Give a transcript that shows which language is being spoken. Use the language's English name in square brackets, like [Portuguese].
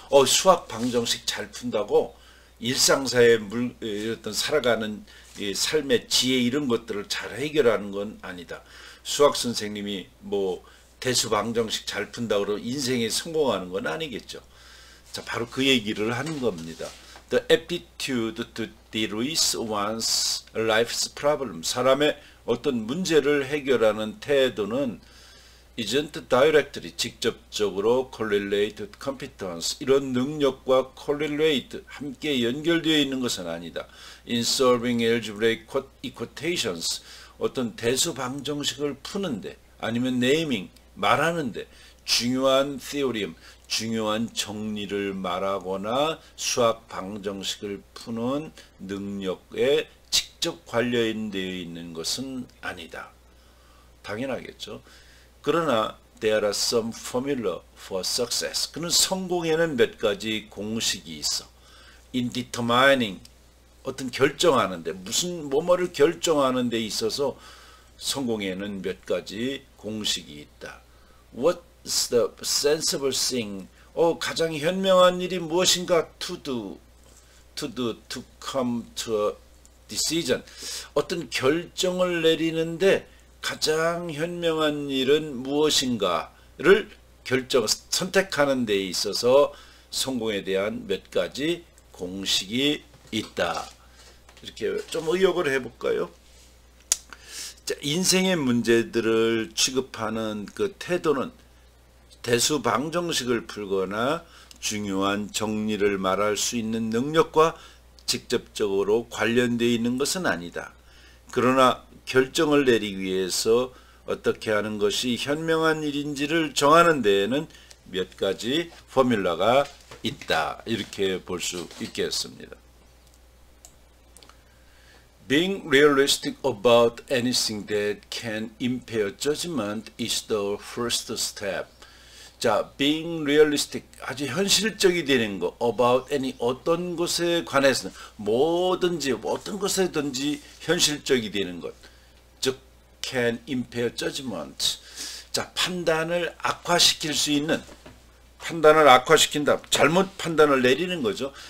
[Korean] 수학 방정식 잘 푼다고 일상사의 어떤 살아가는 삶의 지혜 이런 것들을 잘 해결하는 건 아니다. 수학 선생님이 뭐 대수 방정식 잘 푼다고 인생에 성공하는 건 아니겠죠. 자, 바로 그 얘기를 하는 겁니다. [English] The aptitude to deal with one's life's problem. [Korean] 사람의 어떤 문제를 해결하는 태도는 [English] isn't directly, [Korean] 직접적으로 [English] correlated competence, [Korean] 이런 능력과 correlate, 함께 연결되어 있는 것은 아니다. [English] In solving algebraic equations, [Korean] 어떤 대수 방정식을 푸는데, 아니면 [English] naming, [Korean] 말하는데, 중요한 theorem, 중요한 정리를 말하거나 수학 방정식을 푸는 능력에 직접 관련되어 있는 것은 아니다. 당연하겠죠. 그러나 [English] there are some formula for success. [Korean] 그는 성공에는 몇 가지 공식이 있어. [English] In determining, [Korean] 어떤 결정하는데, 무슨 뭐뭐를 결정하는 데 있어서 성공에는 몇 가지 공식이 있다. [English] What's the sensible thing? [Korean] 가장 현명한 일이 무엇인가? [English] To come to a decision. [Korean] 어떤 결정을 내리는데 가장 현명한 일은 무엇인가를 선택하는 데 있어서 성공에 대한 몇 가지 공식이 있다. 이렇게 좀 의역을 해볼까요? 자, 인생의 문제들을 취급하는 그 태도는 대수 방정식을 풀거나 중요한 정리를 말할 수 있는 능력과 직접적으로 관련되어 있는 것은 아니다. 그러나 결정을 내리기 위해서 어떻게 하는 것이 현명한 일인지를 정하는 데에는 몇 가지 포뮬라가 있다. 이렇게 볼 수 있겠습니다. [English] Being realistic about anything that can impair judgment is the first step. [Korean] 자, [English] being realistic, [Korean] 아주 현실적이 되는 거, [English] about any, [Korean] 어떤 것에 관해서, 뭐든지, 어떤 것에든지 현실적이 되는 것, 즉, [English] can impair judgment. [Korean] 자, 판단을 악화시킬 수 있는, 판단을 악화시킨다, 잘못 판단을 내리는 거죠.